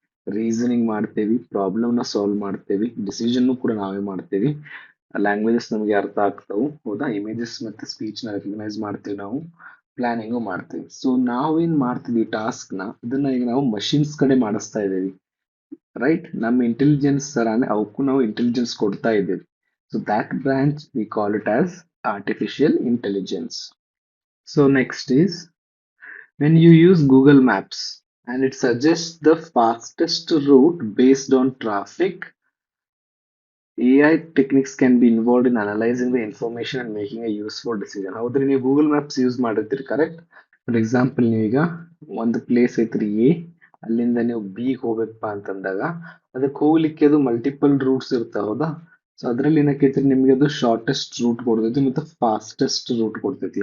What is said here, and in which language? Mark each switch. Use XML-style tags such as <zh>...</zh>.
<kn>Reasoning ಮಾಡ್ತೇವಿ, problem ನ solve ಮಾಡ್ತೇವಿ, ಡಿಸಿಷನ್ ಕೂಡ ನಾವೇ ಮಾಡ್ತೇವಿ. ಲ್ಯಾಂಗ್ವೇಜಸ್ ನಮಗೆ ಅರ್ಥ ಆಗ್ತಾವು ಹೌದಾ, ಇಮೇಜಸ್ ಮತ್ತೆ ಸ್ಪೀಚ್ ನ ರೆಕಗ್ನೈಸ್ ಮಾಡ್ತೀವಿ ನಾವು, ಪ್ಲಾನಿಂಗು ಮಾಡ್ತೀವಿ. ಸೊ ನಾವೇನ್ ಮಾಡ್ತಿದ್ವಿ ಟಾಸ್ಕ್ ನ, ಇದನ್ನ ಈಗ ನಾವು ಮಷಿನ್ಸ್ ಕಡೆ ಮಾಡಿಸ್ತಾ ಇದ್ದೇವೆ ರೈಟ್. ನಮ್ಮ ಇಂಟೆಲಿಜೆನ್ಸ್ ತರಾನೇ ಅವಕ್ಕೂ ನಾವು ಇಂಟೆಲಿಜೆನ್ಸ್ ಕೊಡ್ತಾ ಇದ್ದೇವೆ.</kn> <en>So that branch we call it as artificial intelligence. So next is when you use Google Maps and it suggests the fastest route based on traffic. AI techniques can be involved in analyzing the information and making a useful decision.</en> <kn>ಹೌದ್ರಿ, ನೀವು Google maps use ಮಾಡಿರ್ತೀರಿ correct. For example ನೀವೀಗ ಒಂದು place ಐತ್ರಿ A, ಅಲ್ಲಿಂದ ನೀವು B ಹೋಗ್ಬೇಕಪ್ಪ ಅಂತಂದಾಗ ಅದಕ್ಕೆ ಹೋಗ್ಲಿಕ್ಕೆ ಅದು ಮಲ್ಟಿಪಲ್ ರೂಟ್ಸ್ ಇರ್ತಾವ ಹೌದಾ. ಸೊ ಅದ್ರಲ್ಲಿ ಏನಕ್ಕೈತ್ರಿ, ನಿಮ್ಗೆ ಅದು ಶಾರ್ಟೆಸ್ಟ್ ರೂಟ್ ಕೊಡ್ತೈತಿ ಮತ್ತು ಫಾಸ್ಟೆಸ್ಟ್ ರೂಟ್ ಕೊಡ್ತೈತಿ.</kn>